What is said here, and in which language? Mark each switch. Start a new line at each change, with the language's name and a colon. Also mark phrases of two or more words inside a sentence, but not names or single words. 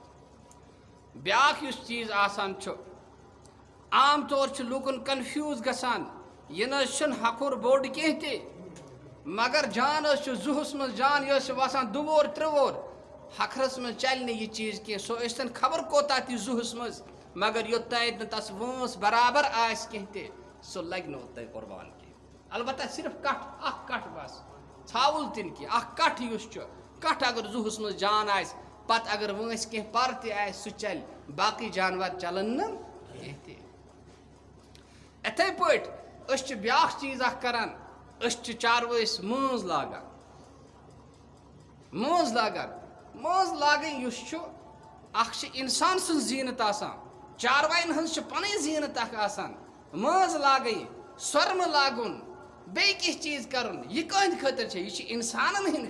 Kashmiri: بیٛاکھ یُس چیٖز آسان چھُ، عام طور چھُ لوٗکن کنفیوٗز گژھان، یہِ نہٕ حظ چھُنہٕ ہکھُر بوٚڑ کینٛہہ تہِ، مگر جان حظ چھُ زُہس منٛز جان، یہِ حظ چھِ وسان 2 وور 3 وور. ہکھرس منٛز چلہِ نہٕ یہِ چیٖز کینٛہہ، سُہ ٲسۍتن خبر کوتاہ تہِ زُہس منٛز، مگر یوٚتانۍ نہٕ تس وٲنٛس برابر آسہِ کینٛہہ تہِ سو لگ نو تے قربان کی البتہ صرف کٹ بس ژھاوُل تن کی کٹ یُس چھُ کٹ اگر زُہس مز جان آس پتہ اگر وٲنٛس کینٛہہ پر تہِ آسہِ سُہ چلہِ باقٕے جانور چلن نہٕ کینٛہہ تہِ اِتھَے پٲٹھۍ أسۍ چھِ بیٛاکھ چیٖز اکھ کران أسۍ چھِ چاروٲیِس مٲنٛز لاگان یُس چھُ اکھ چھِ اِنسان سٕنٛز زیٖنت آسان چاروایَن ہٕنٛز چھِ پنٕنۍ زیٖنت اکھ آسان مٲنٛز لاگٕنۍ سۄرمہٕ لاگُن بیٚیہِ کینٛہہ چیٖز کرُن یہِ کٕہٕنٛدِ خٲطرٕ چھِ یہِ چھِ اِنسانن ہٕنٛدِ